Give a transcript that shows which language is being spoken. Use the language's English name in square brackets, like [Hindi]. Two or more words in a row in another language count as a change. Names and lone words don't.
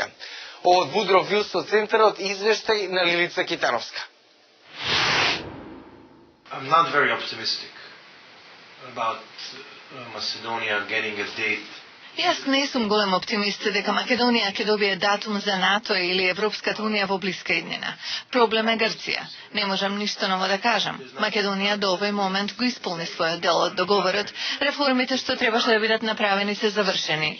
[Macedonian] Од Вудро Вилсо центарот извештај на Лилица Китановска. [English] I'm not very optimistic about Macedonia getting a date. [Macedonian] Јас не сум голем оптимист дека Македонија ќе добие датум за НАТО или Европската Унија во блиска иднина. Проблем е Грција. Не можам ништо ново да кажам. Македонија до овој момент го исполни својот дел од договорот. Реформите што требаше да бидат направени се завршени.